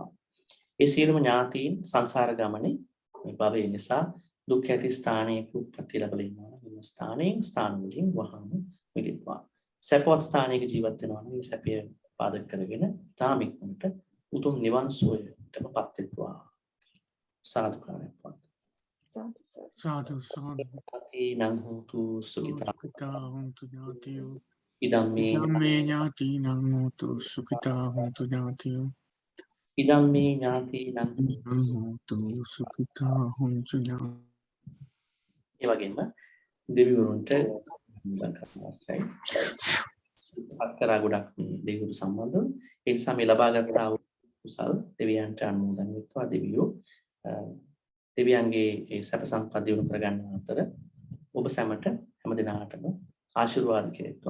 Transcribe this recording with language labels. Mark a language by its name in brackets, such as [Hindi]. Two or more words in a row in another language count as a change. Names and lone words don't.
[Sinhala] ඒ සියලුම ඥාතීන් සංසාර ගමනේ මේ භවය නිසා දුක් ඇති ස්ථානයේ උප්පත්ති ලැබලා ඉන්නවා. මේ ස්ථානයෙන් ස්ථාන වලින් වහම මිදෙත්වා. සපවත් ස්ථානයක ජීවත් වෙනවා නම් මේ සැපය පාදක කරගෙන තාම ඉක්මනට උතුම් නිවන් සුවයටපත් වෙත්වා. සාදුකාරයක් වත්. සාදු සාදු. [Pali] නං හෝතු සුඛිතා හොන්තු ඥාතියෝ. ඉදම්මේ ඥාතිනං හෝතු සුඛිතා හොන්තු ඥාතියෝ. ඉදම්මේ ඥාතිනං හෝතු සුඛිතා හොන්තු ඥාතියෝ. [Sinhala] ඒ වගේම දෙවිවරුන්ට අවශ්‍යයි. අත්කරා ගොඩක් මේ දෙවිවරු සම්බන්ධව. ඒ නිසා මේ ලබාගත් ආ කුසල් දෙවියන්ට අනුමෝදන් වෙත්වා. දෙවියන්ගේ ඒ සැප සම්පත් දිනු කර ගන්න අතර ඔබ සැමට හැම දිනාටම ආශිර්වාද කෙරෙත්වා.